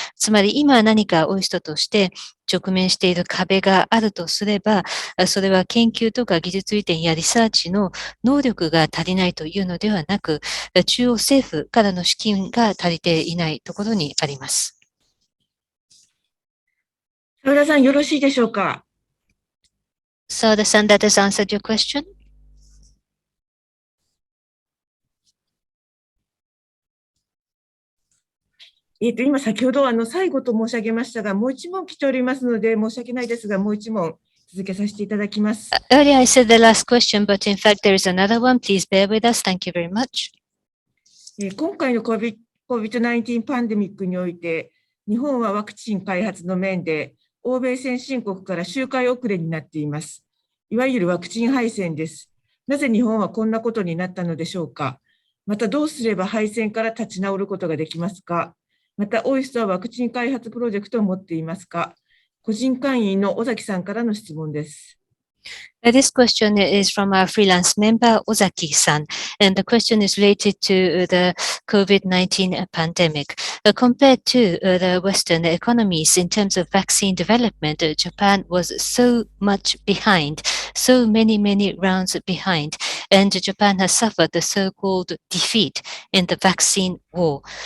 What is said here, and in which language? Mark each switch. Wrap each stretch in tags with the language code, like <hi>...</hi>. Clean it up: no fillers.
<ja>つまり今何かOISTとして直面している壁があるとすれば、それは研究とか技術移転やリサーチの能力が足りないというのではなく、中央政府からの資金が足りていないところにあります。澤田さん、よろしいでしょうか。</ja> <en>澤田さん、that has answered your question?</en> <ja>今先ほど最後と申し上げましたが、もう一問来ておりますので、申し訳ないですが、もう一問続けさせていただきます。</ja> <en>Earlier I said the last question, but in fact there is another one. Please bear with us. Thank you very much.</en> <ja>今回の COVID-19 パンデミックにおいて、日本はワクチン開発の面で、欧米先進国から周回遅れになっています。いわゆるワクチン敗戦です。なぜ日本はこんなことになったのでしょうか。またどうすれば敗戦から立ち直ることができますか。また、OISTはワクチン開発プロジェクトを持っていますか。個人会員の尾崎さんからの質問です。</ja> <en>This question is from our freelance member, Ozaki-san, and the question is related to the COVID-19 pandemic. Compared to the Western economies in terms of vaccine development, Japan was so much behind, so many rounds behind, and Japan has suffered the so-called defeat in the vaccine war.</en>